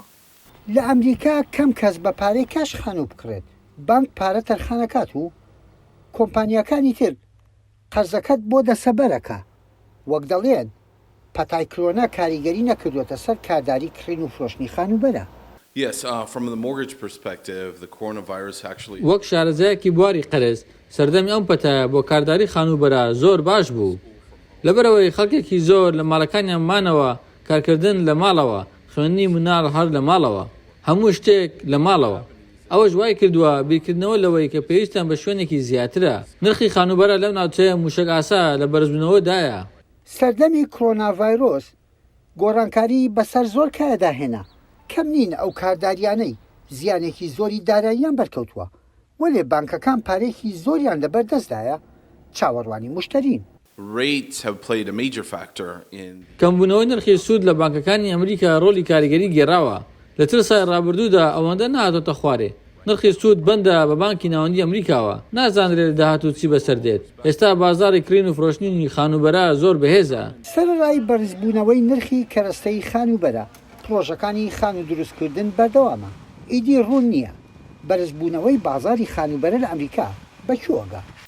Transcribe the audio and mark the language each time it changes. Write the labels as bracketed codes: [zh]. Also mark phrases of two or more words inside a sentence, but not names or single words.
[ckb] لە ئەمریکا کەم کەس بە پارەی کاش خانوو بکڕێت بانک پارە تەرخانەکات و کۆمپانیاکانی تر قەرزەکەت بۆ دەسەبەرەکە وەک دەڵێن پەتای کۆرۆنا کاریگەری نەکردوێتە سەر کارداری کڕین و فرۆشتنی خانوبەرە. [en] Yes, from the mortgage perspective, the coronavirus actually... [ckb] وەک شارەزایەکی بواری قەرز سەردەمی ئەم پەتایە بۆ کارداری خانوبەرە زۆر باش بوو لەبەرەوەی خەڵکێکی زۆر لە ماڵەکانیان مانەوە کارکردن لە ماڵەوە خوێندنی مناڵ هەر لە ماڵەوە هەموو شتێک لە ماڵەوە ئەوەش وای کردووە بیرکردنەوە لەوەی کە پێویستیان بە شوێنێکی زیاترە نرخی خانوبەرە لەم ناوچەیە موشک ئاسا لە بەرزبوونەوەدایە. سەردەمی کۆرۆنا ڤایرۆس گۆڕانکاری بەسەر زۆر کایەدا هێنا کەم نین ئەو کارداریانەی زیانێکی زۆری داراییان بەرکەوتووە وەلێ بانکەکان پارێکی زۆریان لەبەردەستدایە چاوەڕوانی موشتەرین. [en] Rates have played a major factor in... [ckb] کەمبوونەوەی نرخی سوود لە بانکەکانی ئەمریکا ڕۆلی کاریگەری گێڕاوە لە تر سای ڕابردوودا ئەوەندە نهاتۆتە خوارێ نرخی سوود بەندە بە بانکی ناوەندی ئەمریکاوە نازانرێت داهاتوو چی بەسەر دێت. ئێستا بازاری کڕین و فرۆشتنی خانوبەرە زۆر بەهێزە. سەرڕای بەرزبوونەوەی نرخی کەرەستەی خانوبەرە پرۆژەکانی خان و دروستکردن بەردەوامە ئیدی ڕوون نییە بەرزبوونەوەی بازاری خانوبەرە لە ئەمریکا بەکوێوەگە.